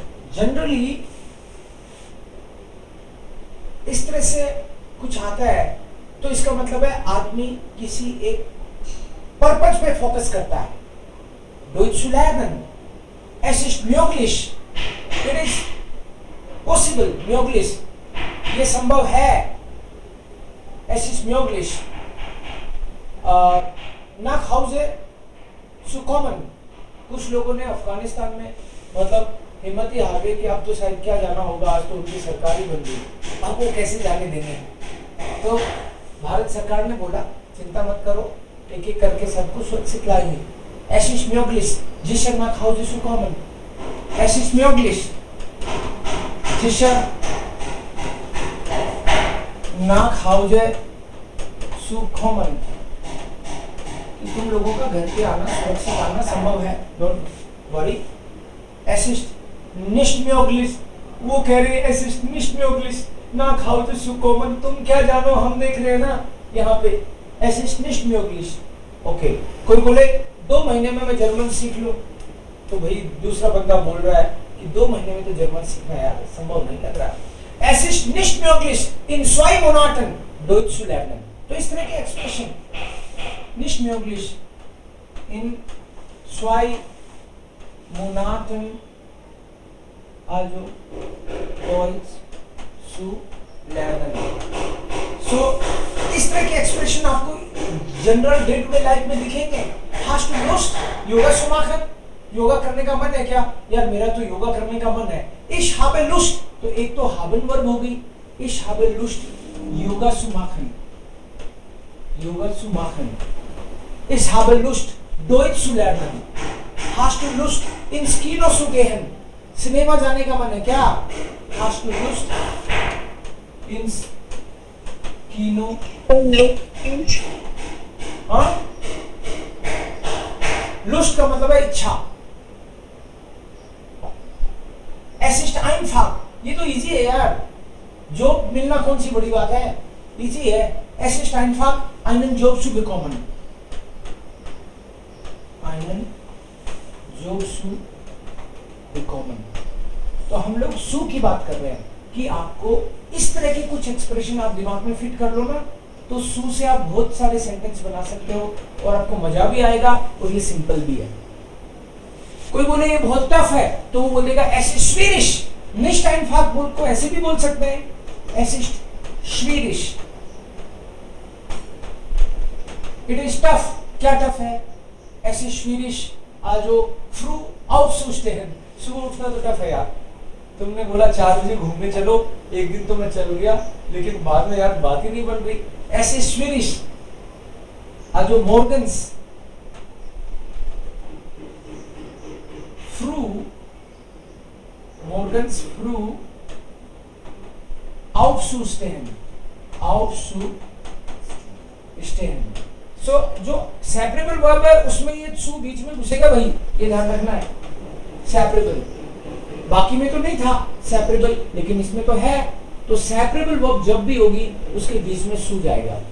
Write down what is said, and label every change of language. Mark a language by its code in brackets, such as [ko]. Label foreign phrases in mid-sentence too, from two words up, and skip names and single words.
[hi] जनरली इस तरह से कुछ आता है तो इसका मतलब है आदमी किसी एक पर्पज पे फोकस करता है। [de] Deutsch lernen, es ist möglich, [en] it is possible, [de] möglich, [hi] ये संभव है, [de] es ist möglich, nach Hause zu kommen। [hi] कुछ लोगों ने अफगानिस्तान में मतलब हिम्मत ही हार गई कि अब तो शायद क्या जाना होगा, आज तो उनकी सरकार ही बन गई, अब वो कैसे जाने देंगे। तो भारत सरकार ने बोला चिंता मत करो, एक एक करके सबको सुरक्षित लाएंगे। [de] Es ist möglich, sicher nach Hause zu kommen। Es ist möglich, sicher nach Hause zu kommen। [hi] तुम लोगों का घर पे आना, सुरक्षित आना संभव है, [en] don't worry. [de] Es ist nicht möglich, [hi] वो कह रहे हैं [de] es ist nicht möglich nach Hause zu kommen। [hi] तुम क्या जानो, हम देख रहे हैं ना यहाँ पे [de] es ist nicht möglich। [hi] ओके, कोई बोले 2 महीने में मैं जर्मन सीख लूं, तो भाई दूसरा बंदा बोल रहा है कि 2 महीने में तो जर्मन सीखना यार संभव नहीं लग रहा। [de] Es ist nicht möglich in 2 Monaten Deutsch zu lernen। [hi] तो इस तरह के एक्सप्रेशन [de] nicht möglich in 2 Monaten also Deutsch zu lernen। [hi] So इस तरह के एक्सप्रेशन आपको [en] general day to day life [hi] में दिखेंगे। [de] Hast du Lust योगा zu machen? [hi] योगा करने का मन है क्या? यार मेरा तो योगा करने का मन है। [de] Ich habe Lust, [hi] तो एक तो haben वर्ब हो गई, [de] Ich habe Lust योगा zu machen, योगा zu machen। Ich habe Lust Deutsch zu lernen। Hast du Lust ins Kino zu gehen? [hi] सिनेमा जाने का मन है क्या? [de] Hast du Lust ins Kino? [hi] हाँ? Lust का मतलब है इच्छा। [de] Es ist einfach, [hi] ये तो इजी है यार, जॉब मिलना कौन सी बड़ी बात है, इजी है। [de] Es ist einfach einen Job zu bekommen, einen Job zu bekommen। [hi] तो हम लोग सु की बात कर रहे हैं कि आपको इस तरह के कुछ एक्सप्रेशन आप दिमाग में फिट कर लो ना, तो सु से आप बहुत सारे सेंटेंस बना सकते हो और आपको मजा भी आएगा और ये सिंपल भी है। कोई बोले ये बहुत टफ है, तो वो बोलेगा [de] es ist schwierig, nicht einfach [hi] बोल को ऐसे भी बोल सकते हैं, [de] es ist schwierig, [en] it is tough। [hi] क्या टफ है? [de] es ist schwierig also früh aufzustehen। [hi] सुबह उठना तो टफ है यार। तुमने बोला 4 बजे घूमने चलो, एक दिन तो मैं चल गया, लेकिन बाद में यार बात ही नहीं बन रही। [de] Es ist schwierig also morgens früh, morgens früh aufzustehen, aufzustehen। [hi] सो जो सेपरेबल वर्ब है उसमें ये सु बीच में घुसेगा भाई, ये ध्यान रखना है। सेपरेबल, बाकी में तो नहीं था सेपरेबल, लेकिन इसमें तो है, तो सेपरेबल वर्ब जब भी होगी उसके बीच में सु जाएगा।